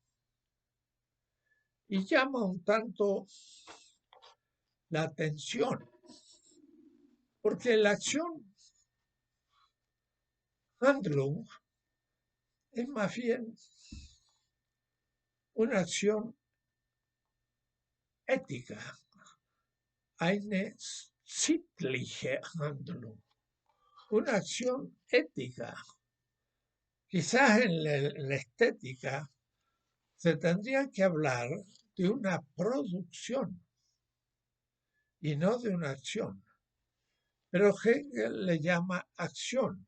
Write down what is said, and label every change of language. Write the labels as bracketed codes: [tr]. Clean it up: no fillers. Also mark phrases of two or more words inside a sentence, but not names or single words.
[es] Y llama un tanto la atención, porque la acción, Handlung, es más bien una acción ética, [de] eine sittliche Handlung, [es] una acción ética. Quizás en la estética se tendría que hablar de una producción y no de una acción. Pero Hegel le llama acción.